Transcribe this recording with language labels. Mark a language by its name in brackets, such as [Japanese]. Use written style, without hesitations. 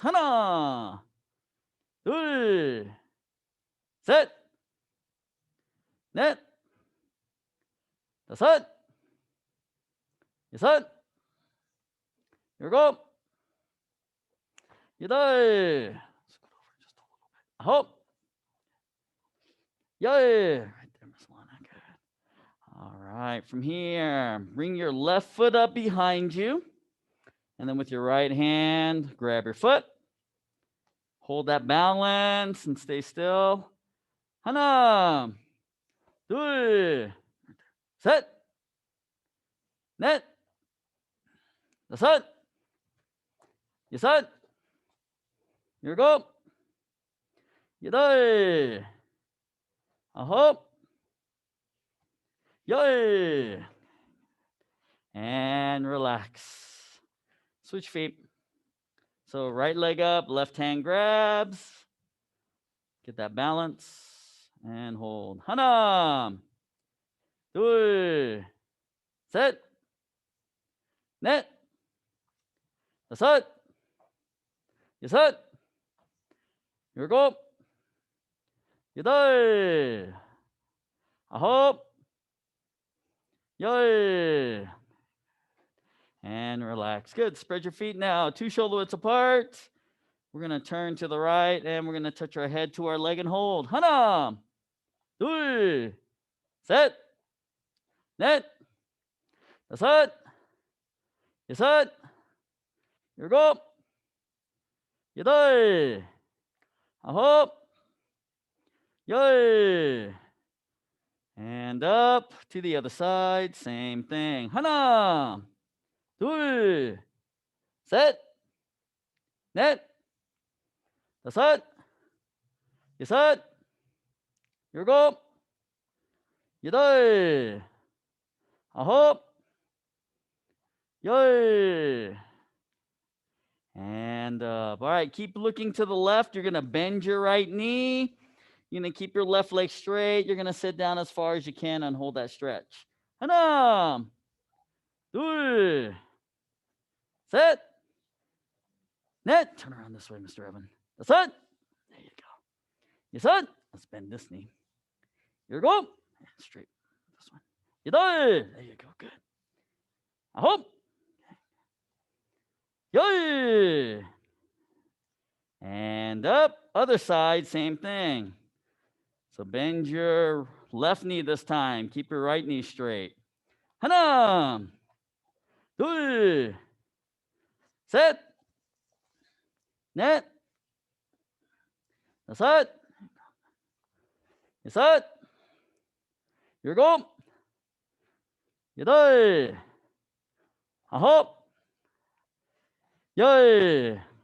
[Korean] 하나, 둘, 셋, 넷, 다섯, 여섯, 일곱, 여덟, 아홉, 열. [English] Right there, Miss Lana. Good. All right, from here, bring your left foot up behind you. And then with your right hand, grab your foot. Hold that balance and stay still. [Korean] 하나, 둘, 셋, 넷, 다섯, 여섯, 일곱, 여덟, 아홉, 열. [English] And relax. Switch feet. So right leg up, left hand grabs. Get that balance and hold. [Korean] 하나, 둘, 셋, 넷, 다섯, 여섯, 일곱, 여덟, 아홉, 열. [English] And relax. Good. Spread your feet now. 2 shoulder widths apart. We're going to turn to the right and we're going to touch our head to our leg and hold. [Korean] 하나, 둘, 셋, 넷, 다섯, 여섯, 일곱, 여덟, 아홉, 열. [English] And up to the other side. Same thing. [Korean] 하나, 둘, 셋, 넷, 다섯, 여섯, 일곱, 여덟, 아홉, 열. [English] And up. All right, keep looking to the left. You're going to bend your right knee. You're going to keep your left leg straight. You're going to sit down as far as you can and hold that stretch. [Korean] 하나, 둘, 셋, 넷. [English] Turn around this way, Mr. Evan. [Korean] 다섯. [English] There you go. [Korean] 여섯. [English] Let's bend this knee. [Korean] 일곱. [English] Straight. This one. [Korean] 여덟. [English] There you go. Good. [Korean] 아홉. 열. [English] And up. Other side, same thing. So bend your left knee this time. Keep your right knee straight. [Korean] 하나, 둘, 셋, 넷, 다섯, 여섯, 일곱, 여덟, 아홉, 열.